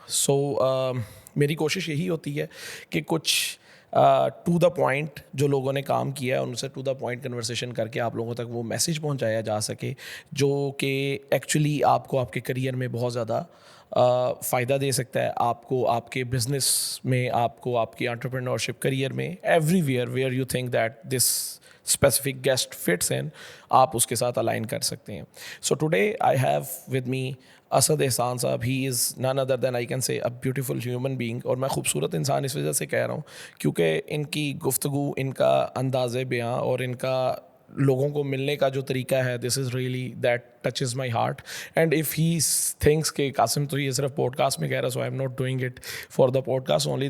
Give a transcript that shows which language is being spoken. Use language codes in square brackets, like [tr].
[en] So [hi] मेरी कोशिश यही होती है कि कुछ टू द पॉइंट जो लोगों ने काम किया है उनसे टू द पॉइंट कन्वर्सेशन करके आप लोगों तक वो मैसेज पहुंचाया जा सके जो कि एक्चुअली आपको आपके करियर में बहुत ज़्यादा फ़ायदा दे सकता है, आपको आपके बिजनेस में, आपको आपकी एंटरप्रेन्योरशिप करियर में, [en] everywhere where you think that this specific guest fits in, [hi] आप उसके साथ अलाइन कर सकते हैं. [en] So today I have with me Asad Ehsan sahab. He is none other than I can say a beautiful human being. [hi] और मैं खूबसूरत इंसान इस वजह से कह रहा हूँ क्योंकि इनकी गुफ्तगू, इनका अंदाज़ बयां और इनका लोगों को मिलने का जो तरीका है, [en] This is really that touches my heart. And if he thinks के कासिम [hi] तो ये सिर्फ पॉडकास्ट में कह रहा, [en] So I am not doing it for the podcast only.